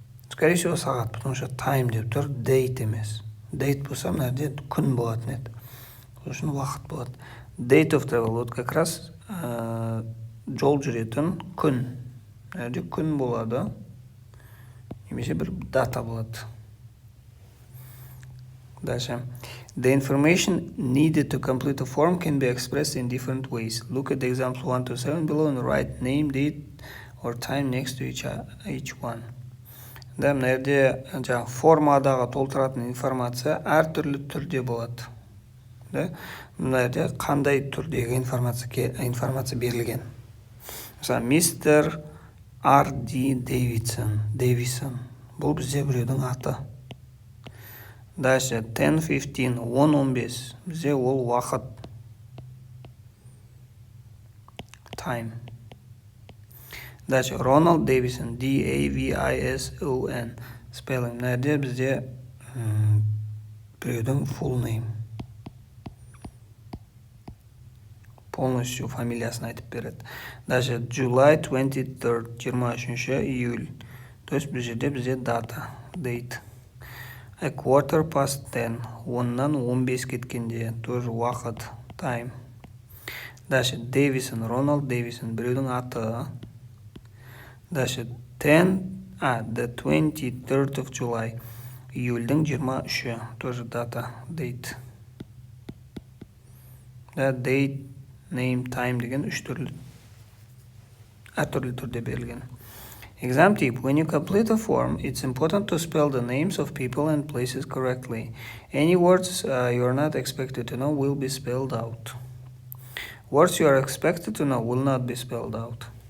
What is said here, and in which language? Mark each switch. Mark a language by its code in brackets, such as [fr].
[ru] Скорее всего, [kk] сағат, [ru] потому что [kk] time деп тұр, date емес. Date болса, нәрде күн болатын еді. Сол үшін уақыт болады. Date of travel, [ru] вот как раз [kk] жол жүретін күн. Нәрде күн болады, немесе бір дата болады. Дальше. [en] The information needed to complete the form can be expressed in different ways. Look at the examples 1 to 7 below and write name, date, or time next to each one. [kk] Да, мына жерде формадағы толтыратын информация әртүрлі түрде болады. Да? Мына жерде қандай түрдегі информация берілген. [en] Mesela Mr. R.D. Davidson. [kk] Бұл бізде біреудің аты. Дальше 10-15, 10-15. Бізде ол уақыт. [en] Time. Дальше Ronald Davison, D-A-V-I-S-O-N. Spelling. [kk] Нәрде бізде біреудің full name. [ru] Полностью [kk] фамилиясын айтып береді. [en] Дальше July 23rd, [ru] 23 июль. [kk] То есть бұл жерде бізде дата, date. [en] A quarter past 10, [kk] 10-нан 15 кеткенде, тоже уақыт, time. Дальше Davison, Ronald Davison, біреудің аты. Дальше the 23rd of July, июльдің 23, тоже дата, date. Да, date, name, time деген үш түрлі, әртүрлі түрде берілген. [en] Exam tip: when you complete a form, it's important to spell the names of people and places correctly. Any words you are not expected to know will be spelled out. Words you are expected to know will not be spelled out.